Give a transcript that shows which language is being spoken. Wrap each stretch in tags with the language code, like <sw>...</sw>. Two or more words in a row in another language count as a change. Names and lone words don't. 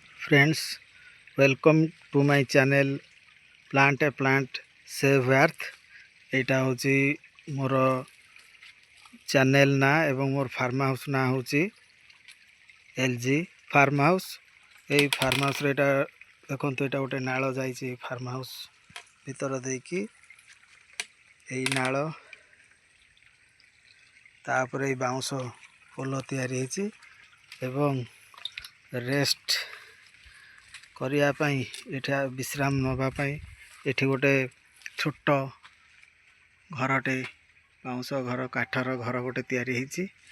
<en>friends, welcome to my channel Plant a Plant Save Earth।</en> <or>ଏଇଟା ହେଉଛି ମୋର ଚ୍ୟାନେଲ ନା ଏବଂ ମୋର ଫାର୍ମ ହାଉସ ନା ହେଉଛି ଏଲଜି ଫାର୍ମ ହାଉସ। ଏ ଫାର୍ମ ହାଉସ ରେ ଏଇଟା ଦେଖନ୍ତୁ ଏଇଟା ଗୋଟେ ନାଳ ଯାଉଛି ଫାର୍ମ ହାଉସ ଭିତର ଦେଇ ଏଇ ନାଳ ତାପରେ ଏ ବାଉନ୍ସ ପୋଲ ତିଆରି ହେଇଛି ଏବଂ ରେଷ୍ଟ କରିବା ପାଇଁ ଏଠା ବିଶ୍ରାମ ନେବା ପାଇଁ ଏଠି ଗୋଟେ ଛୋଟ ଘରଟେ ବାଉନ୍ସ ଘର କାଠର ଘର ଗୋଟେ ତିଆରି ହେଇଛି।</or>